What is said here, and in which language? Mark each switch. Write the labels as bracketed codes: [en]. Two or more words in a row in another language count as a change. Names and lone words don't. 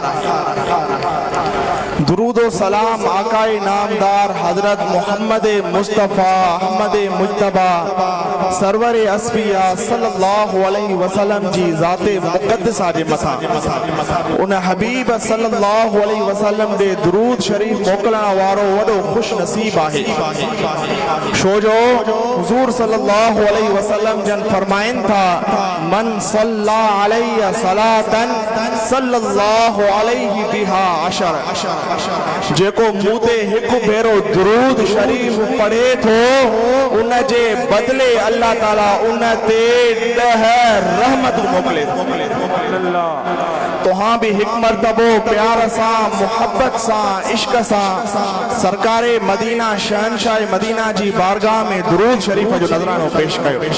[sd] दुरूद व सलाम आकाए नामदार हजरत मोहम्मद मुस्तफ़ा अहमद मुज्तबा सरवर अस्फिया [ar] صلى الله عليه وسلم [sd] जी ज़ाते मुक़द्दसा जे मथां उन हबीब [ar] صلى الله عليه وسلم [sd] दे दुरूद शरीफ मोकिलण वारो वॾो खुश नसीब आहे। छो जो हुज़ूर [ar] صلى الله عليه وسلم [sd] जन फरमाइनि था, [ar] من صلى عليه صلاة صلى الله عليه بها عشرا. [sd] जेको मूं ते हिकु भेरो दुरूद शरीफ पढ़े थो उन जे बदले अल्लाह ताला उन ते 10 रहमत मोकिले थो। तोहां भी हिकु मरतबो प्यार सां मुहब्बत सां इश्क सां सरकारे मदीना शहनशाह मदीना जी बारगाह में दुरूद शरीफ जो नज़रानो पेश कयो।